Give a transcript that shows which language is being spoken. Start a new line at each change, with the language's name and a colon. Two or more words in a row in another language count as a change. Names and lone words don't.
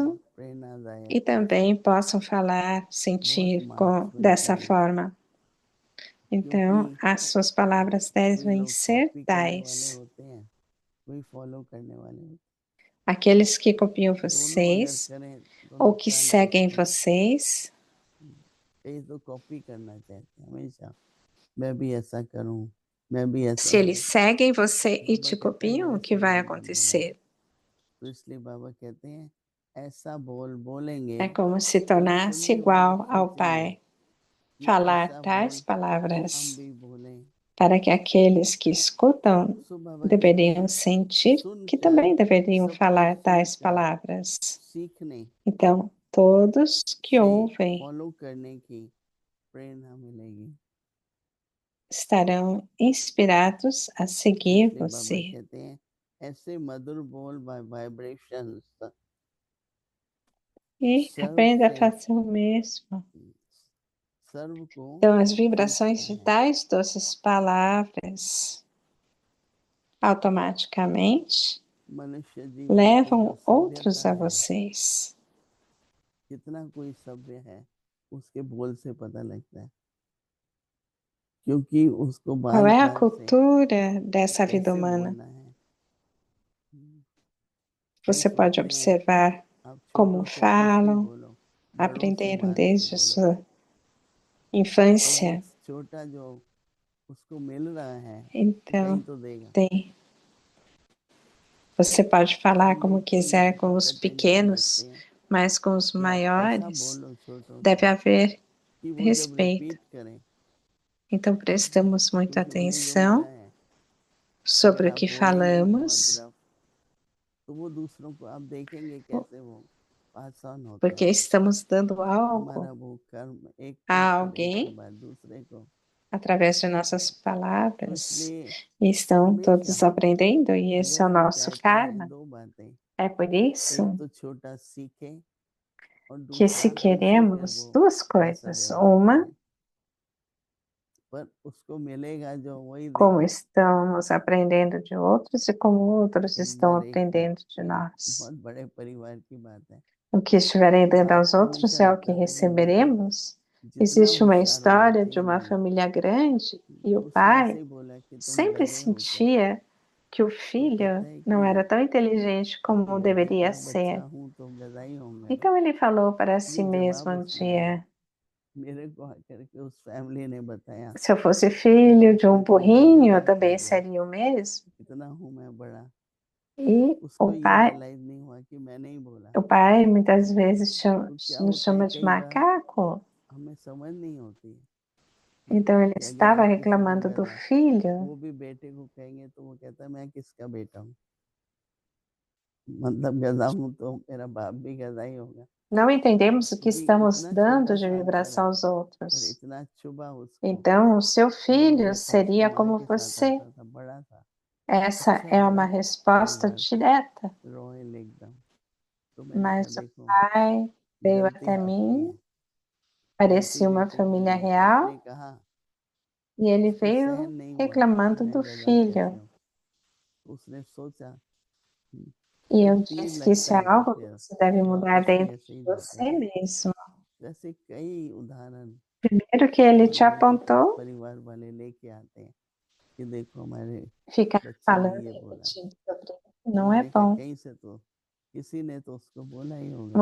Hindi: कर्म,
Portuguese: e
Hindi: प्रेरणादायक
Portuguese: também possam falar,
Hindi: बहुत
Portuguese: sentir
Hindi: मार्क्स मिलते
Portuguese: dessa
Hindi: हैं,
Portuguese: forma. Então,
Hindi: क्योंकि
Portuguese: as suas palavras
Hindi: कोई
Portuguese: devem
Hindi: लोग
Portuguese: ser
Hindi: कॉपी करने वाले
Portuguese: tais.
Hindi: होते हैं, कोई फॉलो करने वाले होते
Portuguese: Aqueles que copiam
Hindi: हैं, दोनों अगर
Portuguese: vocês
Hindi: करें तो
Portuguese: ou que
Hindi: नुकसान
Portuguese: seguem
Hindi: किसको है?
Portuguese: vocês,
Hindi: कई तो कॉपी करना चाहते हैं हमेशा, मैं भी ऐसा करूं, मैं भी ऐसा
Portuguese: se eles
Hindi: हूँ।
Portuguese: seguem você e
Hindi: बाबा
Portuguese: te
Hindi: कहते हैं
Portuguese: copiam,
Hindi: मेरे
Portuguese: o que
Hindi: से
Portuguese: vai
Hindi: वही मत बनाओ,
Portuguese: acontecer?
Hindi: तो इसलिए बाबा कहते हैं ऐसा बोलेंगे
Portuguese: É como se
Hindi: कि
Portuguese: tornasse
Hindi: सुनने वाले
Portuguese: igual ao
Hindi: सोचेंगे
Portuguese: Pai.
Hindi: कि
Portuguese: Falar
Hindi: ऐसा
Portuguese: tais
Hindi: बोल हम
Portuguese: palavras
Hindi: भी बोलें।
Portuguese: para que aqueles que escutam
Hindi: सो बाबा कहते
Portuguese: deveriam
Hindi: हैं
Portuguese: sentir que
Hindi: सुनकर
Portuguese: também deveriam
Hindi: सब कुछ
Portuguese: falar tais
Hindi: सुनकर
Portuguese: palavras.
Hindi: सीखने
Portuguese: Então, todos que
Hindi: से
Portuguese: ouvem
Hindi: फॉलो करने की प्रेरणा मिलेगी।
Portuguese: estarão inspirados a seguir
Hindi: इसलिए बाबा
Portuguese: você.
Hindi: कहते हैं ऐसे मधुर बोल
English: by vibrations
Portuguese: E
Hindi: सर्व
Portuguese: aprenda a
Hindi: से
Portuguese: fazer o mesmo.
Hindi: सर्व को
Portuguese: Então, as vibrações
Hindi: खींचता
Portuguese: de
Hindi: है।
Portuguese: tais doces palavras automaticamente
Hindi: मनुष्य जीवन की जो
Portuguese: levam outros
Hindi: सभ्यता
Portuguese: a
Hindi: है,
Portuguese: vocês.
Hindi: कितना कोई सभ्य है उसके बोल से पता लगता है, क्योंकि उसको
Portuguese: Qual
Hindi: बाल
Portuguese: é a
Hindi: काल से
Portuguese: cultura dessa vida
Hindi: कैसे
Portuguese: humana?
Hindi: बोलना है। कई
Portuguese: Você pode
Hindi: सोचते हैं
Portuguese: observar
Hindi: आप
Portuguese: como
Hindi: छोटों से कुछ भी
Portuguese: falam,
Hindi: बोलो, बड़ों से
Portuguese: aprenderam
Hindi: मान के
Portuguese: desde a
Hindi: बोलो,
Portuguese: sua
Hindi: तो वो
Portuguese: infância.
Hindi: छोटा जो उसको मिल रहा है वही
Portuguese: Então,
Hindi: तो देगा।
Portuguese: tem. Você pode falar
Hindi: हम
Portuguese: como
Hindi: लोग क्यों
Portuguese: quiser com os
Hindi: प्रेटेंशन रखते
Portuguese: pequenos,
Hindi: हैं
Portuguese: mas com os
Hindi: कि आप ऐसा
Portuguese: maiores
Hindi: बोलो छोटों
Portuguese: deve
Hindi: से
Portuguese: haver
Hindi: कि वो जब
Portuguese: respeito.
Hindi: रिपीट करें,
Portuguese: Então, prestamos muita
Hindi: क्योंकि उन्हें जो मिला
Portuguese: atenção
Hindi: है अगर
Portuguese: sobre o
Hindi: आप
Portuguese: que
Hindi: बोलेंगे बहुत
Portuguese: falamos,
Hindi: रफ तो वो दूसरों को आप देखेंगे कैसे वो
English: pass on
Hindi: होता
Portuguese: porque
Hindi: है।
Portuguese: estamos dando algo
Hindi: हमारा वो कर्म एक
Portuguese: a
Hindi: को फिर एक के
Portuguese: alguém
Hindi: बाद दूसरे को,
Portuguese: através de nossas
Hindi: तो
Portuguese: palavras
Hindi: इसलिए
Portuguese: e estão todos
Hindi: हमेशा
Portuguese: aprendendo, e esse
Hindi: अगर
Portuguese: é o
Hindi: हम
Portuguese: nosso
Hindi: चाहते हैं
Portuguese: karma.
Hindi: दो बातें,
Portuguese: É por
Hindi: एक
Portuguese: isso
Hindi: तो छोटा सीखे और
Portuguese: que, se
Hindi: दूसरा दूसरों पर
Portuguese: queremos
Hindi: वो
Portuguese: duas
Hindi: ऐसा
Portuguese: coisas,
Hindi: व्यवहार
Portuguese: uma
Hindi: करें, पर उसको मिलेगा जो वही
Portuguese: como
Hindi: देगा।
Portuguese: estamos aprendendo de outros e como outros
Hindi: एक
Portuguese: estão
Hindi: बार एक
Portuguese: aprendendo de
Hindi: एक
Portuguese: nós.
Hindi: बहुत बड़े परिवार की बात है।
Portuguese: O que estiverem dando aos
Hindi: आपको
Portuguese: outros
Hindi: हमेशा
Portuguese: é o que
Hindi: लगता था कि बेटा
Portuguese: receberemos.
Hindi: जितना
Portuguese: Existe uma
Hindi: होशियार होना
Portuguese: história de
Hindi: चाहिए
Portuguese: uma
Hindi: बनो।
Portuguese: família grande e o
Hindi: उसने ऐसे
Portuguese: pai
Hindi: ही बोला कि तुम
Portuguese: sempre
Hindi: गधे हो क्या।
Portuguese: sentia que o
Hindi: तो
Portuguese: filho
Hindi: कहता है
Portuguese: não era
Hindi: कि
Portuguese: tão inteligente como
Hindi: गधे
Portuguese: deveria
Hindi: का बच्चा
Portuguese: ser.
Hindi: हूँ तो गधा ही होऊंगा ना।
Portuguese: Então ele falou para si
Hindi: ये
Portuguese: mesmo
Hindi: जवाब
Portuguese: um
Hindi: उसने
Portuguese: dia:
Hindi: मेरे को आकर के उस फैमिली ने बताया।
Portuguese: se eu fosse filho de um
Hindi: उसने तो मुझे
Portuguese: burrinho, eu
Hindi: जवाब कर
Portuguese: também
Hindi: दिया
Portuguese: seria o mesmo.
Hindi: इतना हूँ मैं बड़ा।
Portuguese: E
Hindi: उसको ये रियलाइज नहीं हुआ कि मैंने ही बोला।
Portuguese: o pai muitas vezes
Hindi: तो क्या
Portuguese: nos
Hindi: होता है
Portuguese: chama de
Hindi: कई बार
Portuguese: macaco.
Hindi: हमें समझ नहीं होती
Portuguese: Então ele
Hindi: कि अगर
Portuguese: estava
Hindi: हम किसी को
Portuguese: reclamando do
Hindi: गधा,
Portuguese: filho.
Hindi: वो भी बेटे को कहेंगे तो वो कहता है मैं किसका बेटा हूँ, मतलब गधा हूँ तो मेरा बाप भी गधा ही होगा।
Portuguese: Não entendemos o que
Hindi: क्योंकि
Portuguese: estamos
Hindi: इतना
Portuguese: dando
Hindi: छोटा
Portuguese: de
Hindi: सा आंसर
Portuguese: vibração
Hindi: है
Portuguese: aos
Hindi: पर
Portuguese: outros.
Hindi: इतना चुभा उसको।
Portuguese: Então, o seu
Hindi: वो
Portuguese: filho
Hindi: जैसा उसकी
Portuguese: seria
Hindi: माँ
Portuguese: como
Hindi: के साथ
Portuguese: você.
Hindi: आता था, बड़ा था,
Portuguese: Essa
Hindi: अच्छा
Portuguese: é
Hindi: बड़ा
Portuguese: uma resposta
Hindi: परिवार था,
Portuguese: direta.
Hindi: रॉयल एकदम। तो मैंने कहा
Portuguese: Mas o
Hindi: देखो
Portuguese: pai veio
Hindi: गलती
Portuguese: até
Hindi: आपकी
Portuguese: mim,
Hindi: है। गलती
Portuguese: parecia uma
Hindi: बेटे की
Portuguese: família
Hindi: है,
Portuguese: real,
Hindi: आपने कहा
Portuguese: e ele
Hindi: उसको सहन
Portuguese: veio
Hindi: नहीं हुआ कि
Portuguese: reclamando
Hindi: मैं
Portuguese: do
Hindi: गधा कैसे
Portuguese: filho.
Hindi: हूँ। उसने सोचा
Portuguese: E
Hindi: जब
Portuguese: eu
Hindi: तीर
Portuguese: disse que isso
Hindi: लगता
Portuguese: é
Hindi: है तो
Portuguese: algo que
Hindi: फिर
Portuguese: você deve mudar
Hindi: वापस भी
Portuguese: dentro
Hindi: ऐसे
Portuguese: de
Hindi: ही जाते
Portuguese: você
Hindi: हैं।
Portuguese: mesmo.
Hindi: वैसे कई उदाहरण
Portuguese: Primeiro que ele te
Hindi: हम लोगों के पास
Portuguese: apontou,
Hindi: परिवार वाले लेके आते हैं कि देखो हमारे
Portuguese: ficar
Hindi: बच्चे ने
Portuguese: falando
Hindi: ये
Portuguese: e
Hindi: बोला।
Portuguese: repetindo sobre ele
Hindi: तो
Portuguese: não é
Hindi: मैंने कहा
Portuguese: bom.
Hindi: कहीं से तो किसी ने तो उसको बोला ही होगा।